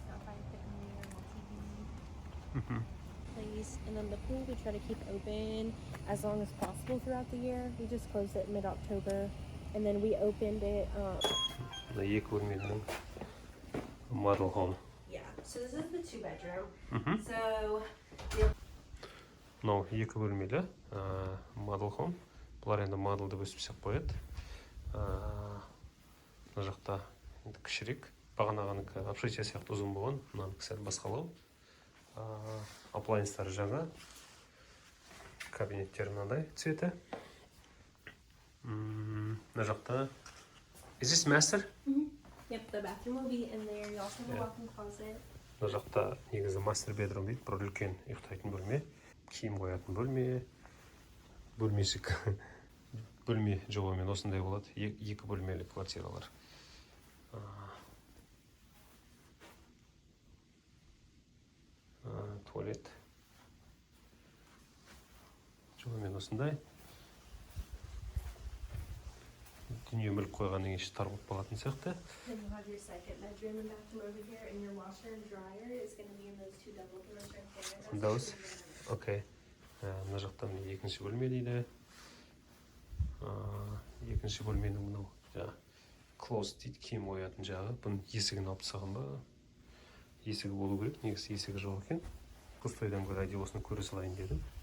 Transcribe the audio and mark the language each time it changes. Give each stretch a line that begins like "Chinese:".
English: Outside fitting there, no TV. Place. And then the pool we try to keep open as long as possible throughout the year. We just closed it mid-October, and then we opened it.
Kazakh: Мына екі бөлмелінің model home.
English: Yeah. So this is the 2-bedroom. So.
Kazakh: Мынау екі бөлмелі model home. Бұлар енді model деп өсіп сеп қояды. Мына жақта енді кішірек. Бағанағаныкі общежитие сияқты ұзын болған. Мынаның сәл басқалау. Appliance'тары жаңа. Кабинеттері мынандай цветі. Мына жақта.
English: Is this master? Yep, the bathroom will be in there. You also have a walk-in closet.
Kazakh: Мына жақта негізі master bedroom дейді. Бір үлкен ұйықтайтын бөлме. Киім қоятын бөлме. Бөлмешік. Бөлме жобамен осындай болады. Екі бөлмелі квартиралар. Туалет. Жобамен осындай. Дүние мүлік қойғаннан кейін тар болып қалатын сияқты.
English: And you'll have your second bedroom and bathroom over here, and your washer and dryer is going to be in those 2 double doors right there. Those? Okay.
Kazakh: Мына жақта міне екінші бөлме дейді. Екінші бөлменің мынау жаңа closet дейді, киім қоятын жағы. Бұның есігін алып тастаған ба? Есігі болу керек, негізі есігі жоқ екен. Пустойдан гөрі әдейі осыны көре салайын дедім.